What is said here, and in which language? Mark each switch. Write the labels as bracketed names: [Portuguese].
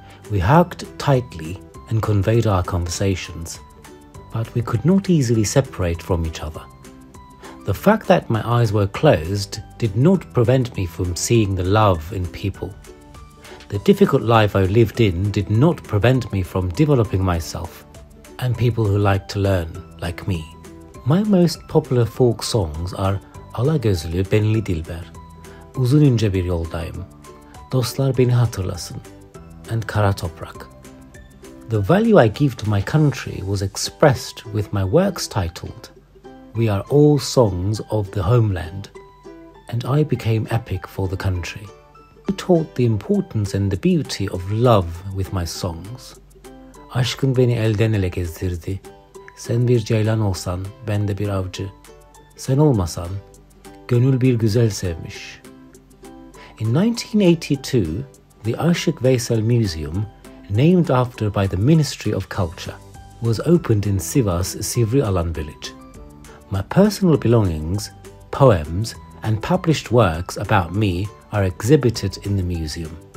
[English] We hugged tightly and conveyed our conversations, but we could not easily separate from each other. The fact that my eyes were closed did not prevent me from seeing the love in people. The difficult life I lived in did not prevent me from developing myself and people who like to learn, like me. My most popular folk songs are Alagözlü Benli Dilber, Uzun ince bir yoldayım, Dostlar beni hatırlasın, and Kara Toprak. The value I give to my country was expressed with my works titled We Are All Songs of the Homeland, and I became epic for the country. I taught the importance and the beauty of love with my songs. [Turkish] Aşkın beni elden ele gezdirdi. Sen bir ceylan olsan, ben de bir avcı. Sen olmasan, gönül bir güzel sevmiş. [English] In 1982, the Aşık Veysel Museum, named after by the Ministry of Culture, was opened in Sivas Sivri Alan village. My personal belongings, poems, and published works about me are exhibited in the museum.